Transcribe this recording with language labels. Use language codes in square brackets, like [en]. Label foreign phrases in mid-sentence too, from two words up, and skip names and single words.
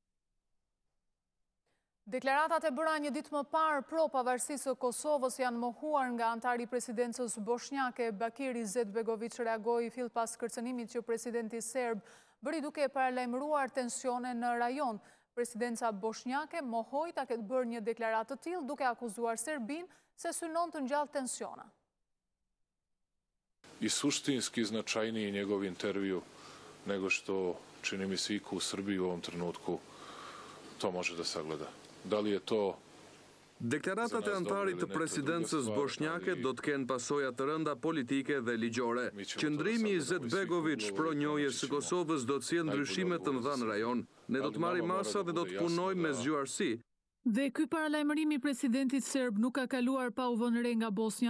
[sq] Deklaratat e bëra një ditë më parë pro pavarësisë së Kosovës janë mohuar nga antari i presidencës bosnjake Bakir Izetbegović reagoi fill pas kërcënimit që presidenti serb bëri duke paralajmëruar tensione në rajon. Presidenca bosnjake mohoi ta ketë bërë një deklaratë të tillë duke akuzuar Serbinë se synon të ngjallë tensiona. [sr] I suštinski značajniji njegov intervju nego što čini mi se iko u Srbiji u ovom trenutku to može da sagleda. Da li je to [sq] Deklaratat e antarit të presidencës bosnjake do të kenë pasoja të rënda politike dhe ligjore. Qëndrimi i Izetbegović pro njohjes së Kosovës do të sjellë ndryshime të mëdha në rajon. Ne do të marrim masa dhe do të punojmë me zgjuarsi. Dhe ky paralajmërim i presidentit serb nuk ka kaluar pa u vënë re nga Bosnja.